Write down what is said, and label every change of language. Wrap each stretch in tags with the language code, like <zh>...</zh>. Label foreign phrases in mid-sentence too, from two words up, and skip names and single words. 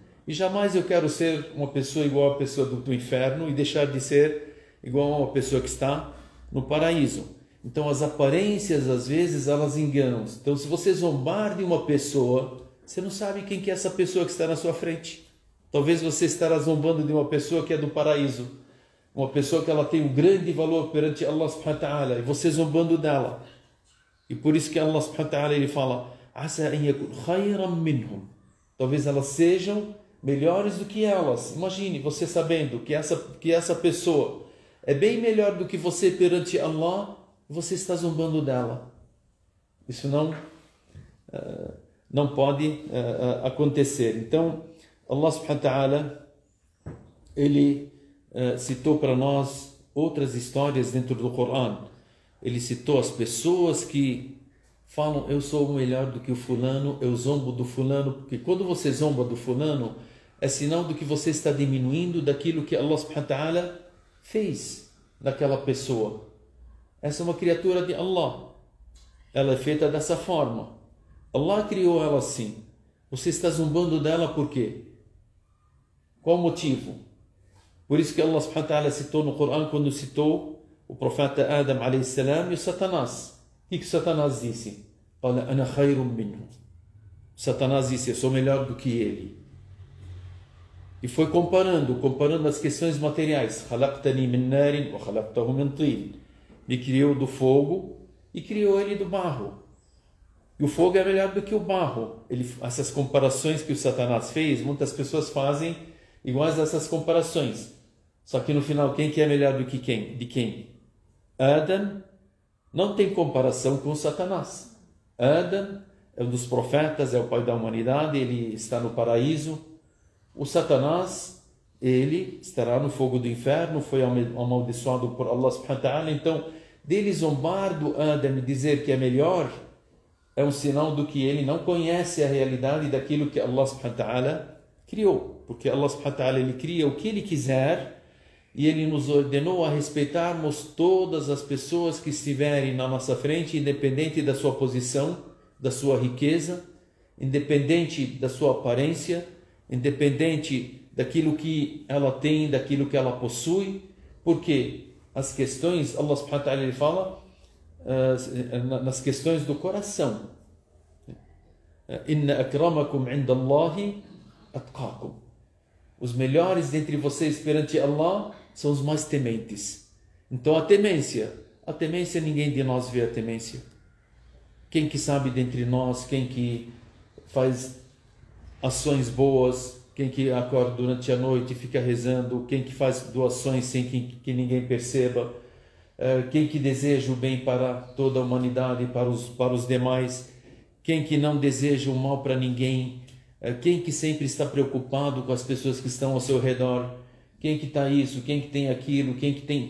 <pt>E jamais eu quero ser uma pessoa igual à pessoa do inferno e deixar de ser igual a uma pessoa que está no paraíso. Então as aparências, às vezes, elas enganam. Então se você zombar de uma pessoa, você não sabe quem que é essa pessoa que está na sua frente. Talvez você estará zombando de uma pessoa que é do paraíso. Uma pessoa que ela tem um grande valor perante</pt> <ar>الله سبحانه وتعالى.</ar> <pt>E você zombando dela. E por isso que</pt> <ar>الله سبحانه وتعالى</ar> <pt>ele fala,</pt> <ar>عسى أن يكونوا خيرا منهم.</ar> <pt>Talvez elas sejam melhores do que elas. Imagine você sabendo que essa pessoa é bem melhor do que você perante Allah, você está zombando dela. Isso não pode acontecer. Então,</pt> <ar>الله سبحانه وتعالى,</ar> <pt>ele citou para nós outras histórias dentro do Coran. Ele citou as pessoas que falam, eu sou melhor do que o fulano, eu zombo do fulano, porque quando você zomba do fulano, é sinal do que você está diminuindo daquilo que</pt> <ar>الله سبحانه وتعالى</ar> <pt>fez daquela pessoa. Essa é uma criatura de Allah. Ela é feita dessa forma. Allah criou ela assim. Você está zombando dela por quê? Qual o motivo? Por isso que</pt> <ar>الله سبحانه وتعالى</ar> <pt>citou no Coran, quando citou o profeta Adam</pt> <ar>عليه السلام</ar> <pt>e o Satanás. O que Satanás disse?</pt> <ar>قال أنا خير منه.</ar> <pt>Satanás disse, eu sou melhor do que ele. E foi comparando as questões materiais.</pt> <ar>خلقتني من نار وخلقته من طين.</ar> <pt>Me criou do fogo e criou ele do barro. E o fogo é melhor do que o barro. Essas comparações que o Satanás fez, muitas pessoas fazem iguais a essas comparações. Só que no final, quem que é melhor do que quem? De quem? Adam não tem comparação com o Satanás. Adam é um dos profetas, é o pai da humanidade, ele está no paraíso. O Satanás ele estará no fogo do inferno, foi amaldiçoado por</pt> <ar>الله سبحانه وتعالى.</ar> <pt>Então, dele zombar do Adam e dizer que é melhor, é um sinal do que ele não conhece a realidade daquilo que</pt> <ar>الله سبحانه وتعالى</ar> <pt>criou. Porque</pt> <ar>الله سبحانه وتعالى,</ar> <pt>ele cria o que ele quiser e ele nos ordenou a respeitarmos todas as pessoas que estiverem na nossa frente, independente da sua posição, da sua riqueza, independente da sua aparência, independente daquilo que ela tem, daquilo que ela possui, porque as questões,</pt> <ar>الله سبحانه وتعالى,</ar> <pt>ele fala nas questões do coração.</pt> <ar>إن أكرمكم عند الله أتقاكم.</ar> <pt>Os melhores dentre vocês perante Allah são os mais tementes. Então a temência ninguém de nós vê a temência. Quem que sabe dentre nós, quem que faz ações boas, quem que acorda durante a noite e fica rezando, quem que faz doações sem que ninguém perceba, quem que deseja o bem para toda a humanidade, para os demais, quem que não deseja o mal para ninguém, quem que sempre está preocupado com as pessoas que estão ao seu redor, quem que está isso, quem que tem aquilo, quem que tem...</pt>